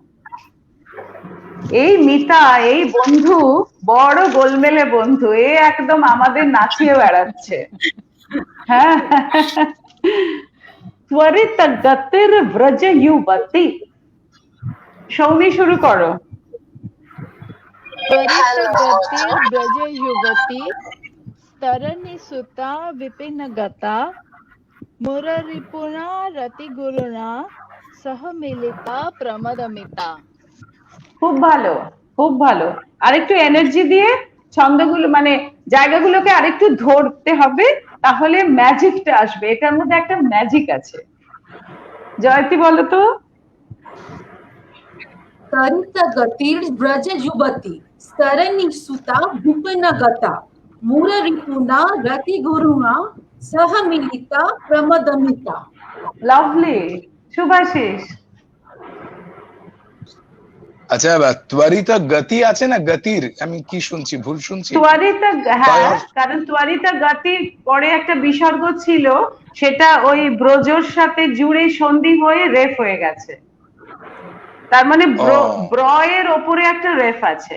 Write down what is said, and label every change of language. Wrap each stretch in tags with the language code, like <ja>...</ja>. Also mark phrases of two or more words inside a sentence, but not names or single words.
<bn>এই মিতা, এই বন্ধু বড় গোলমেলে বন্ধু, এ একদম আমাদের নাচিয়ে বেড়াচ্ছে।</bn> <sa>হ্যাঁ, ত্বরিত গতির ব্রজ যুবতী।</sa> <bn>সৌমি শুরু করো।</bn> <sa>त्वरित गतिर ब्रज युवती तरणी सुता विपिन गता मुररिपुणा रति गुरुणा सह मिलिता प्रमदमिता।</sa> <bn>খুব ভালো, খুব ভালো। আরেকটু এনার্জি দিয়ে ছন্দগুলো মানে জায়গাগুলোকে আরেকটু ধরতে হবে, তাহলে ম্যাজিকটা আসবে। এটার মধ্যে একটা ম্যাজিক আছে। জয়তী বলো তো।</bn> <sa>त्वरित गतिर ब्रज युवती स्तरणी सुता विपिन गता मुररिपुणा रति गुरुणा सह मिलिता प्रमदमिता।</sa> <bn>লাভলি। শুভাশিস। আচ্ছা,</bn> <sa>ত্বরিত গতি</sa> <bn>আছে না, গতির আমি কি শুনছি, ভুল শুনছি? ত্বরিত, হ্যাঁ, কারণ</bn> <sa>ত্বরিত গতির</sa> <bn>পরে একটা বিসর্গ ছিল, সেটা ওই ব্রজর সাথে জুড়ে সন্ধি হয়ে রেফ হয়ে গেছে, তার মানে ব্র এর ওপরে একটা রেফ আছে।</bn>